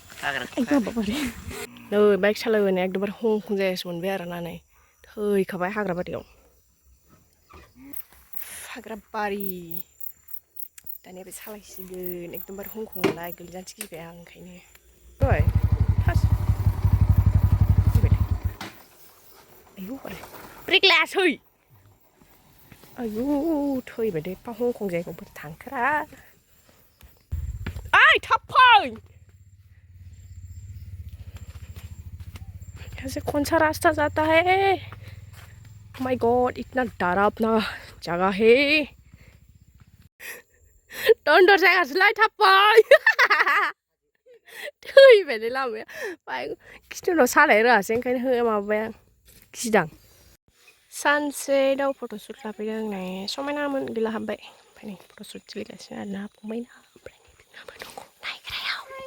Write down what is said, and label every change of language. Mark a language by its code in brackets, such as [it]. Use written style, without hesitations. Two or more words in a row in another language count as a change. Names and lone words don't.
[brx] नै बाइक सालायबोनाया एकदमबारे हं जायासो मोनबाय आरोना नै थैखाबाय हाग्राबारियाव दानिया बे सालायसिगोन एकदमबारे हं नालाय गोलैजानोसो गिबाय आं ओंखायनो आयौ ब्रेक लायासै आयौ थैबाय दे एफा हं जायगायाव बोरै थांखोरा ओइ थाब फै [hi] यहाँ से कौन सा रास्ता जाता है [en] my god [hi] इतना डरावना जगह है [brx] दन्दर जायगासोलाय थाबबाय थैबायलै लामाया बाय खिथुनाव सालाय रोङासै ओंखायनो माबाबाय आं गिदां सानसे दाउ फट'शुट लाफैदों नै समायनामोन गैला हाबबाय ओमफ्राय नै फट'शुट सोलिगासिनो आरोना फंबायना ओमफ्राय नै बिनाबो दङ नायग्रायाव